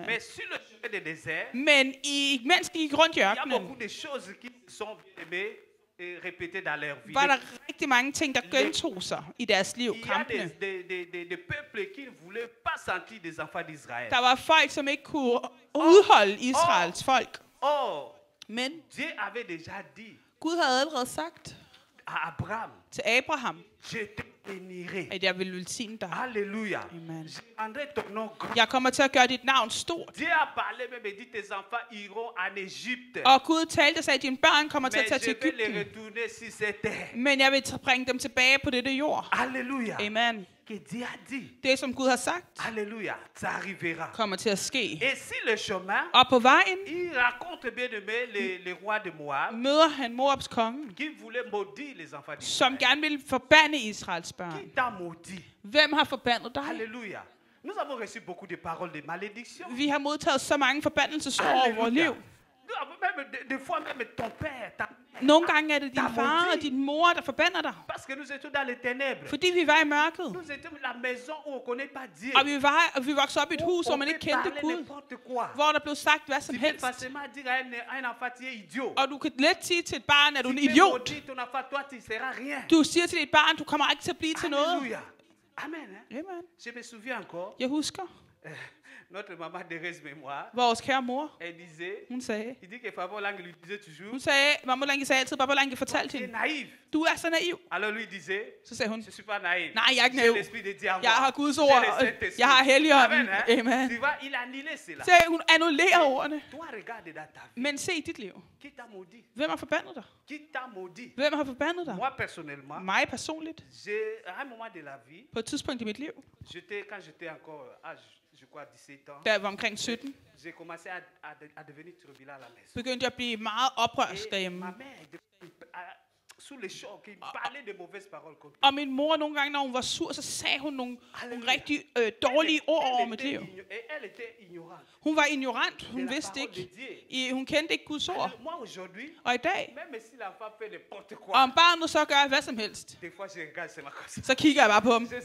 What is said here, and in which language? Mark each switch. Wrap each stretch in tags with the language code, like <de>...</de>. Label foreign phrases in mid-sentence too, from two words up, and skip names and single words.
<da>Men mens de gik rundt i ørkenen, var der rigtig mange ting, der gentog sig i deres liv, kampene. Der var folk, som ikke kunne udholde Israels folk. Men Gud havde allerede sagt til Abraham,</da> <fr>je te bénirai.</fr> <da>At jeg vil velsigne dig.</da> <fr>Alléluia. Amen. Je rendrai ton nom grand.</fr> <da>Jeg kommer til at gøre dit navn stort.</da> <fr>Dieu a parlé, mais dit tes enfants iront en Égypte.</fr> <da>Og Gud talte og sagde, at dine børn kommer til at tage til Egypten.</da> <fr>Mais je vais les retourner sur cette terre.</fr> <da>Men jeg vil bringe dem tilbage på dette jord.</da> <fr>Alléluia. Amen. Que Dieu a dit.</fr> <da>Det som Gud har sagt.</da> <fr>Alléluia. Ça arrivera.</fr> <da>Kommer til at ske.</da> <fr>Et si le chemin.</fr> <da>Og på vejen.</da> <fr>Il raconte bien de les rois de Moab.</fr> <da>Møder han Moabs konge.</da> <fr>Qui voulait maudire les enfants d'Israël.</fr> <da>Som gerne ville forbande Israels børn.</da> <fr>Qui t'a maudit?</fr> <da>Hvem har forbandet dig?</da> <fr>Alléluia. Nous avons reçu beaucoup de paroles de malédiction.</fr> <da>Vi har modtaget så mange forbandelsesord over vores liv.</da> <fr>Des fois même ton père.</fr> <da>Nogle gange er det din far og din mor, der forbander dig.</da> <fr>Parce que nous étions dans les ténèbres.</fr> <da>Fordi vi var i mørket.</da> <fr>Nous étions dans la maison où on connaît pas Dieu.</fr> <da>Og vi voksede op i et hus, hvor man ikke kendte Gud. Hvor der blev sagt hvad som helst. Og du kan let sige til et barn, at du er en idiot. Du siger til dit barn, du kommer ikke til at blive til noget.</da> <fr>Amen. Je me souviens encore.</fr> <da>Jeg husker.</da> <fr>Notre maman Thérèse Mémoire.</fr> <da>Vores kære mor.</da> <fr>Elle disait.</fr> <da>Hun sagde.</da> <fr>Il dit que Papa Lange lui disait toujours.</fr> <da>Hun sagde, Mamma Lange sagde altid, Papa Lange fortalte hende. Du er så naiv.</da> <fr>Alors lui disait.</fr> <da>Så sagde hun.</da> <fr>Je suis pas naïf.</fr> <da>Nej, jeg er ikke naiv. Jeg har Guds ord. Jeg har Helligånden. Amen.</da> <fr>Tu vois, il a annulé cela.</fr> <da>Så hun annullerer ordene.</da> <fr>Toi regarde dans ta vie.</fr> <da>Men se i dit liv.</da> <fr>Qui t'a maudit?</fr> <da>Hvem har forbandet dig?</da> <fr>Qui t'a maudit?</fr> <da>Hvem har forbandet dig?</da> <fr>Moi personnellement.</fr> <da>Mig personligt.</da> <fr>À un moment de la vie.</fr> <da>På et tidspunkt i mit liv.</da> <fr>Quand j'étais encore âge, je crois 17 ans.</fr> <da>Da jeg var omkring 17.</da> <fr>J'ai commencé à devenir turbulent à la maison.</fr> <da>Begyndte jeg at blive meget oprørsk derhjemme.</da> <fr>Sous le choc, il parlait de mauvaises paroles contre</fr> <da>Og min mor nogle gange, når hun var sur, så sagde hun nogle rigtig dårlige ord over mit liv. Hun var ignorant. Hun vidste ikke. Hun kendte ikke Guds ord. Og i dag, om barnet så gør hvad som helst, så kigger jeg bare på ham.</da>